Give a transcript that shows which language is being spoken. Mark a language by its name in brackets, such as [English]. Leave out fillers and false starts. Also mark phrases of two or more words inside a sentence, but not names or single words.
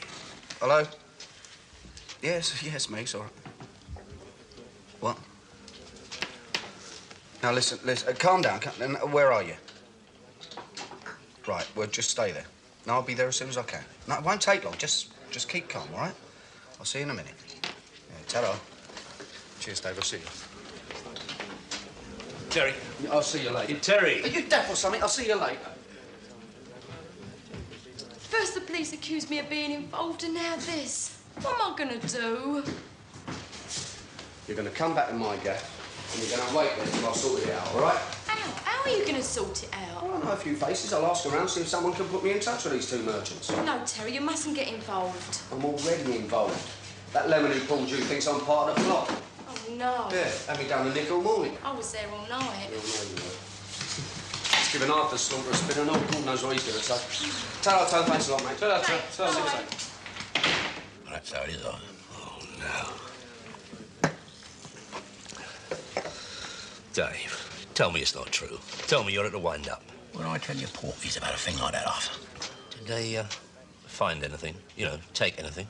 [English] Hello? Yes, me, it's all right. What? Now, listen, calm down. Where are you? Right, well, just stay there. No, I'll be there as soon as I can. No, it won't take long. Just keep calm, all right? I'll see you in a minute. Yeah, ta-ra. Cheers, Dave. I'll see you. Terry. I'll see you later. Terry. Are you deaf or something? I'll see you later. First the police accused me of being involved, and now this. What am I gonna do? You're going to come back to my gaff, and you're going to wait there till I've sorted it out, all right? How are you gonna sort it out? Well, I know a few faces. I'll ask around, see if someone can put me in touch with these two merchants. No, Terry, you mustn't get involved. I'm already involved. That lemon who pulled you thinks I'm part of the plot. Oh, no. Yeah, had me down the nick all morning. I was there all night. You'll know you were. Just giving Arthur Slaughter a spin and all. God knows what he's going to say. Ta-ra, Tone. Thanks a lot, mate. Ta-ra, ta-ra. Ta-ra, see you later. Well, that's how it is, oh, no. Dave, tell me it's not true. Tell me you're at the wind-up. What do I tell you porkies about a thing like that, Arthur? Did they find anything? You know, take anything?